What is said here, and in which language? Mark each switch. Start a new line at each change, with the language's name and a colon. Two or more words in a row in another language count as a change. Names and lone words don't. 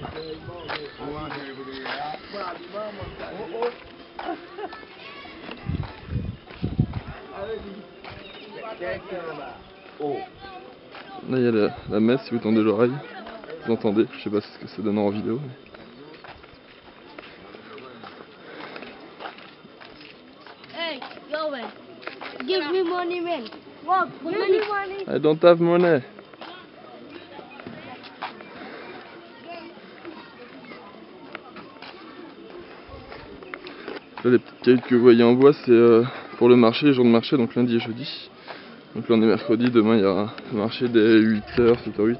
French: Là il y a la messe, si vous tendez l'oreille, vous entendez, je sais pas ce que ça donne en vidéo.
English: Hey, Yowen, give me money, man. What? Give me money. I don't have money.
French: Là, les petites cailloux que vous voyez en bois, c'est pour le marché, les jours de marché, donc lundi et jeudi. Donc là on est mercredi, demain il y aura un marché dès 8h, 7h, 8h.